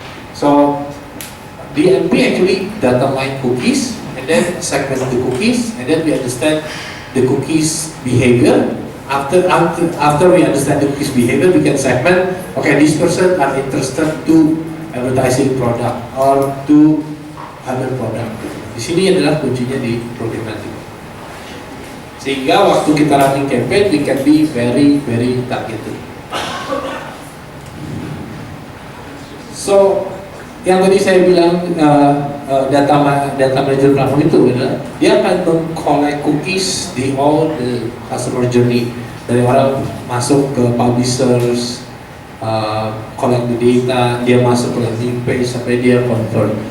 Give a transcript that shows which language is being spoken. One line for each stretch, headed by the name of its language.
English: So DMP actually data mine cookies and then segment the cookies and then we understand the cookies behavior after we understand the cookies behavior, we can segment. Okay, this person are interested to advertising product or to other product.
Indonesian: Di sini adalah kuncinya di programmatic. Sehingga waktu kita
English: running campaign, we can be very targeted.
Indonesian: So, yang tadi saya bilang
English: data manager platform
Indonesian: itu adalah dia akan meng-collect cookies di
English: all the customer journey,
Indonesian: dari orang masuk ke publishers,
English: collect the data,
Indonesian: dia masuk ke landing page sampai dia convert.